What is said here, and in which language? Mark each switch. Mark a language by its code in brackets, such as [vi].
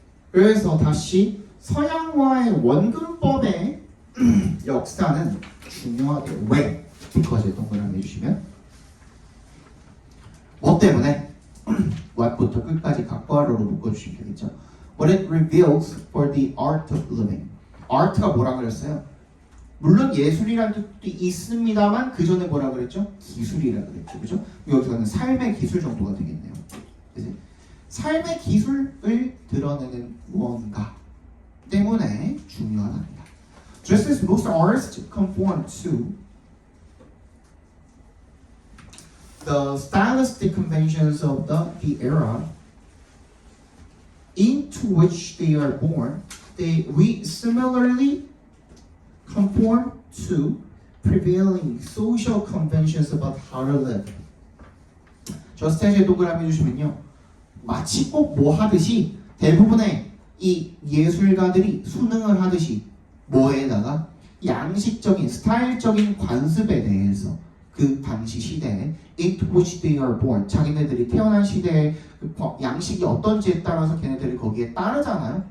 [ko] 그래서 다시 서양화의 원근법의 역사는 중요하대요. 왜? because 동그라미 해주시면 뭐 때문에? what부터 끝까지 각괄호로 묶어주시면 되겠죠. [en] What it reveals for the art of living. [ko] art가 뭐라 그랬어요? 물론 예술이라는 뜻도 있습니다만 그 전에 뭐라 그랬죠? 기술이라 그랬죠. 그죠? 여기서는 삶의 기술 정도가 되겠네요. 그치? 삶의 기술을 드러내는 무언가 때문에 중요하답니다. [en] Just as most artists conform to the stylistic conventions of the era into which they are born, we similarly conform to prevailing social conventions about how to live. [ko] Just as에 동그라미 해주시면요. 마치 꼭 뭐 하듯이 대부분의 이 예술가들이 수능을 하듯이 뭐에다가 양식적인 스타일적인 관습에 대해서 그 당시 시대에 [en] into which they are born [ko] 자기네들이 태어난 시대의 그 양식이 어떤지에 따라서 걔네들이 거기에 따르잖아요.